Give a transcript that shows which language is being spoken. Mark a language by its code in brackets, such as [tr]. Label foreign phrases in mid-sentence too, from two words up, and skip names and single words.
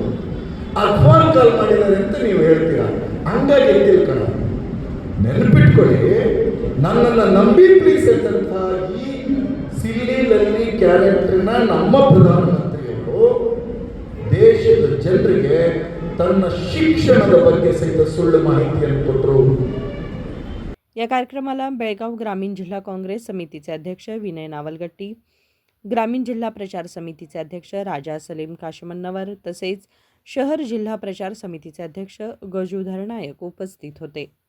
[kn] ಆ [en] phone call [kn] ಮಾಡಿದ್ದಾರೆ ಅಂತ ನೀವು ಹೇಳ್ತೀರಾ. ಹಂಗಾಗಿ ತಿಳ್ಕೋಣ, ನೆನಪಿಟ್ಕೊಳ್ಳಿ. ನನ್ನನ್ನು ನಂಬಿ ಪ್ಲೀಸ್ ಅಂತಂತ ಈ [en] silly character [kn] ನಮ್ಮ ಪ್ರಧಾನಮಂತ್ರಿಯವರು ದೇಶದ ಜನರಿಗೆ ತನ್ನ ಶಿಕ್ಷಣದ ಬಗ್ಗೆ ಸಹಿತ ಸುಳ್ಳು ಮಾಹಿತಿಯನ್ನು ಕೊಟ್ಟರು. [mr] या कार्यक्रमाला बेळगाव ग्रामीण जिल्हा काँग्रेस समितीचे अध्यक्ष विनय नावलगट्टी, ग्रामीण जिल्हा प्रचार समितीचे अध्यक्ष राजा सलीम काशमन्नवर तसेच शहर जिल्हा प्रचार समितीचे अध्यक्ष गजूधर नायक उपस्थित होते.